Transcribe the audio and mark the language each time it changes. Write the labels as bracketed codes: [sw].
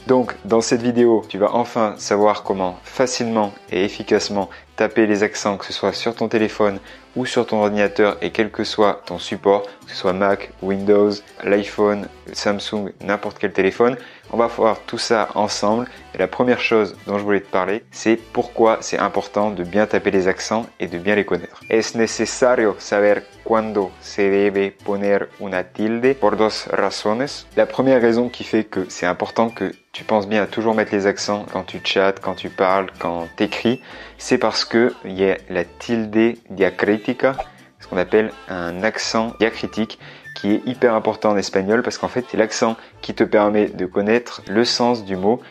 [fr] Donc, dans cette vidéo, tu vas enfin savoir comment facilement et efficacement taper les accents, que ce soit sur ton téléphone ou sur ton ordinateur et quel que soit ton support, que ce soit Mac, Windows, l'iPhone, Samsung, n'importe quel téléphone. On va voir tout ça ensemble. Et la première chose dont je voulais te parler, c'est pourquoi c'est important de bien taper les accents et de bien les connaître. [es] Es necesario saber cuándo se debe poner una tilde por dos razones. [fr] La première raison qui fait que c'est important que tu penses bien à toujours mettre les accents quand tu chattes, quand tu parles, quand tu écris, c'est parce que il y a la tilde diacritica, ce qu'on appelle un accent diacritique, qui est hyper important en espagnol parce qu'en fait c'est l'accent qui te permet de connaître le sens du mot.